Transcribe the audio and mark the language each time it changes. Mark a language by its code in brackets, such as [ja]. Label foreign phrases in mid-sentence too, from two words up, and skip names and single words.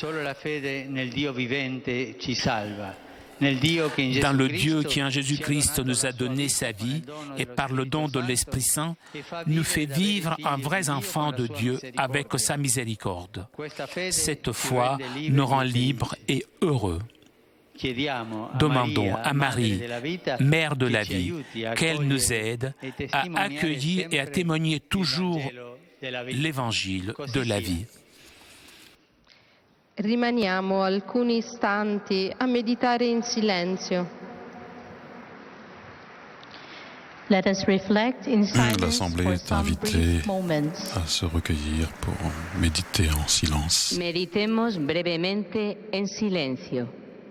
[fr] Dans le Dieu qui en Jésus-Christ nous a donné sa vie et par le don de l'Esprit Saint nous fait vivre un vrai enfant de Dieu avec sa miséricorde. Cette foi nous rend libres et heureux. Demandons à Marie, Mère de la vie, qu'elle nous aide à accueillir et à témoigner toujours l'Évangile de la vie. [it] Rimaniamo alcuni istanti a meditare in silenzio. [en] Let us reflect in silence [fr] L'Assemblée [en] for [fr] est [en] some [fr] invitée [en] brief moments. [fr] à se recueillir pour méditer en silence. [es] Meditemos brevemente en silencio.